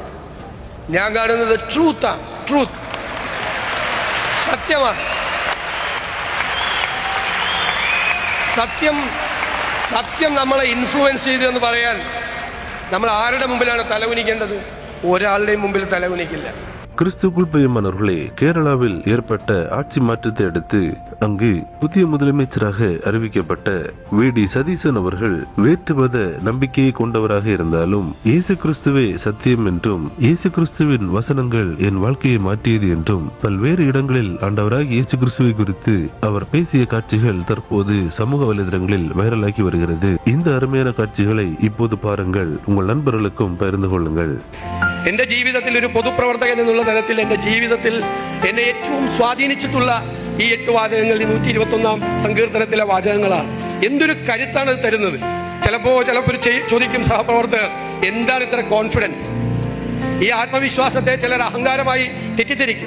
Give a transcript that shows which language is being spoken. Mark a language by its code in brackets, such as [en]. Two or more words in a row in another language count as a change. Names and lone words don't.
[ml] ഞാൻ കാണുന്നത് ട്രൂത്താണ്. ട്രൂത്ത് സത്യമാണ്. സത്യം നമ്മളെ ഇൻഫ്ലുവൻസ് ചെയ്തു എന്ന് പറയാൻ നമ്മൾ ആരുടെ മുമ്പിലാണ് തലകുനിക്കേണ്ടത്? ഒരാളുടെയും മുമ്പിൽ തലകുനിക്കില്ല. [ta] கிறிஸ்துக்குள் பிரியமானவர்களே, கேரளாவில் ஏற்பட்ட ஆட்சி மாற்றத்தை அடுத்து அங்கு புதிய முதலமைச்சராக அறிவிக்கப்பட்ட வி.டி. சதீசன் அவர்கள் வேற்று மத நம்பிக்கையை கொண்டவராக இருந்தாலும் இயேசு கிறிஸ்துவே சத்தியம் என்றும் இயேசு கிறிஸ்துவின் வசனங்கள் என் வாழ்க்கையை மாற்றியது என்றும் பல்வேறு இடங்களில் ஆண்டவராக இயேசு கிறிஸ்துவை குறித்து அவர் பேசிய காட்சிகள் தற்போது சமூக வலைதளங்களில் வைரலாகி வருகிறது. இந்த அருமையான காட்சிகளை இப்போது பாருங்கள், உங்கள் நண்பர்களுக்கும் பகிர்ந்து கொள்ளுங்கள். [ml] എന്റെ ജീവിതത്തിൽ ഒരു പൊതുപ്രവർത്തകൻ എന്നുള്ള തലത്തിൽ എന്റെ ജീവിതത്തിൽ എന്നെ ഏറ്റവും സ്വാധീനിച്ചിട്ടുള്ള ഈ 8 വാചകങ്ങൾ 121 സങ്കീർത്തനത്തിലെ വാചകങ്ങളാണ്. എന്തൊരു കരുത്താണ് ഇത് തരുന്നത്. ചിലപ്പോൾ ചോദിക്കും സഹപ്രവർത്തകർ, എന്താണ് ഇത്ര കോൺഫിഡൻസ്? ഈ ആത്മവിശ്വാസത്തെ ചിലർ അഹങ്കാരമായി തെറ്റിദ്ധരിക്കും.